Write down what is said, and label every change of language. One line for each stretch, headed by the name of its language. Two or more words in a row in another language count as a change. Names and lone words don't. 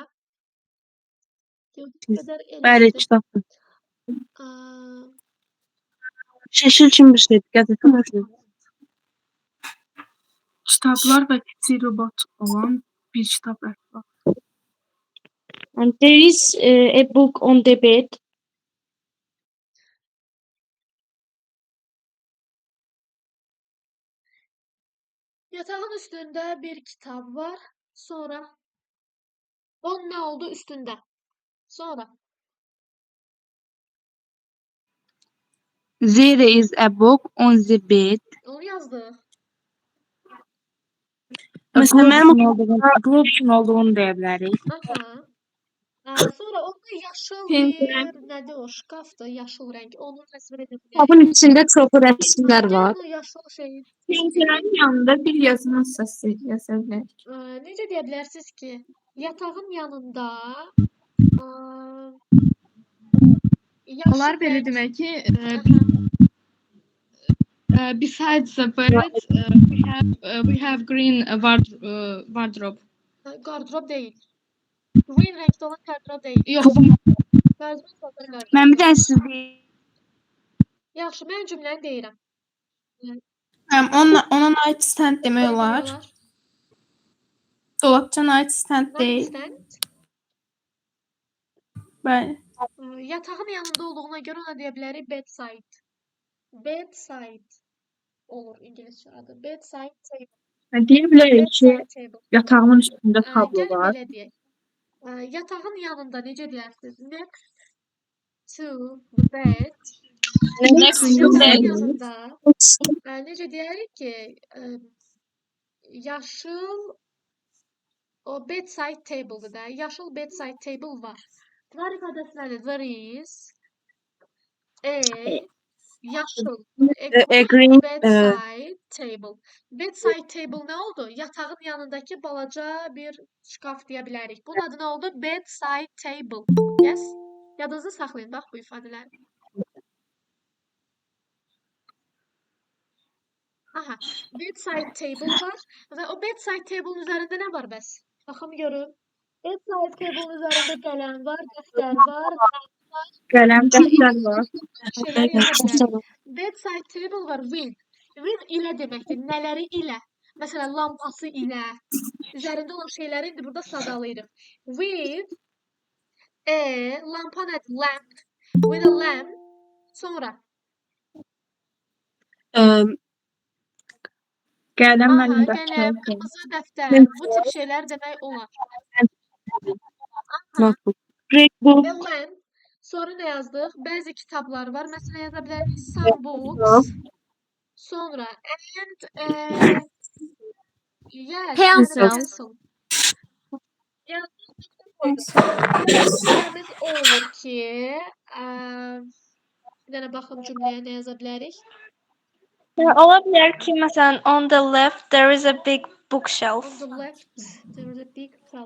Azerbaijani: Yox, bu qədər Bəli, eləcdir. kitabdır. Aa, Şəkil kimi bir şeydir. Qəzetə Kitablar və kiçik robot olan bir kitab rəfi var.
English: And there is a book on the bed.
Turkish: Yatağın üstünde bir kitap var. Sonra onun ne oldu üstünde?
Azerbaijani: Sonra
English: There is a book on the bed.
Azerbaijani: onu yazdı. Mesela Group üçün olduğunu deyə bilərik. Aha. Sonra onda yaşıl Pəncərə. bir nədir o? Şkafdır, yaşıl renk. Onu təsvir edə bilərik. Kitabın içində çoxu rəsmlər var. Gəlin o yaşıl şeyi. Pəncərənin yanında bir yazma hissəsi yaza bilərik. Necə deyə bilərsiniz ki, yatağın yanında yaşıl Olar belə renk. demək ki, Aha.
English: besides the bed, we have green wardrobe.
Turkish: Gardırop değil. Green renkte olan gardırop değil.
Azerbaijani: Yox, Gardırop satır gardırop. Mən bir dənə siz deyim. Yaxşı, mən cümləni deyirəm. Ona nightstand demək olar. Dolabça nightstand deyil. Nightstand. Bəli. Yatağın yanında olduğuna görə ona deyə bilərik bedside. Bedside olur İngiliscə adı.
English: Bedside table.
Azerbaijani: Deyə bilərik ki,
English: Bedside table.
Azerbaijani: yatağımın üstündə tablo Gəlin var. belə deyək. Yatağın yanında necə deyərsiniz?
English: Next to the bed. Next to
Azerbaijani: Yatağın bed. yanında necə deyərik ki, yaşıl o
English: bedside table'dır
Azerbaijani: da. Yaşıl
English: bedside table
Azerbaijani: var. Var ifadəsi nədir?
English: There is a yaşıl A green bedside table. Bedside table
Azerbaijani: nə oldu? Yatağın yanındakı balaca bir şkaf deyə bilərik. Bunun adı nə oldu?
English: Bedside table. Yes?
Azerbaijani: Yadınızda saxlayın bax bu ifadələri. Aha,
English: bedside table
Azerbaijani: var və o
English: bedside table'ın
Azerbaijani: üzərində nə var bəs? Baxım görüm.
English: Bedside table'ın
Azerbaijani: üzərində qələm var, dəftər var, qələm, dəftər var. şeylər yaza bilərik.
English: Bedside table
Azerbaijani: var with. With ilə deməkdir. Nələri ilə? Məsələn, lampası ilə. Üzərində olan şeyləri indi burada sadalayırıq.
English: With a
Azerbaijani: lampa nədir? Lamp.
English: With a lamp.
Azerbaijani: Sonra. Qələm, Aha, mənim qələm, dəftər. qırmızı dəftər. Bu tip şeylər demək olar.
English: Notebook. Red book.
Azerbaijani: Və lamp. Sonra nə yazdıq? Bəzi kitablar var. Məsələn, yaza bilərik
English: some books.
Azerbaijani: Sonra
English: and yes, pencil.
Azerbaijani: Cümləmiz o olur ki, bir dənə baxım cümləyə nə yaza bilərik. Ola bilər ki, məsələn,
English: on the left there is a big bookshelf. On the left, there is a big shelf.